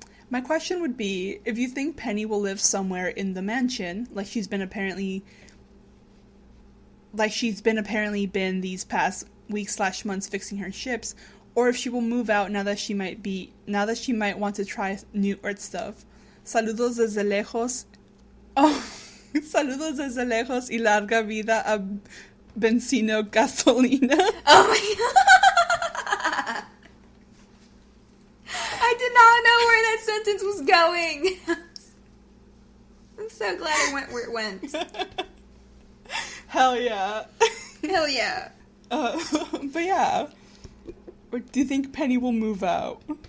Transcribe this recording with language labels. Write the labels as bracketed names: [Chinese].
[English] My question would be, if you think Penny will live somewhere in the mansion, like she's been apparently been these past weeks/months fixing her ships, or if she will move out now that she might want to try new art stuff. [Spanish] Saludos desde lejos. Oh, saludos desde lejos y larga vida a Benzino Gasolina. [English] Oh my god! I did not know where that sentence was going. I'm so glad it went where it went. Hell yeah. Hell yeah. But yeah. Or do you think Penny will move out?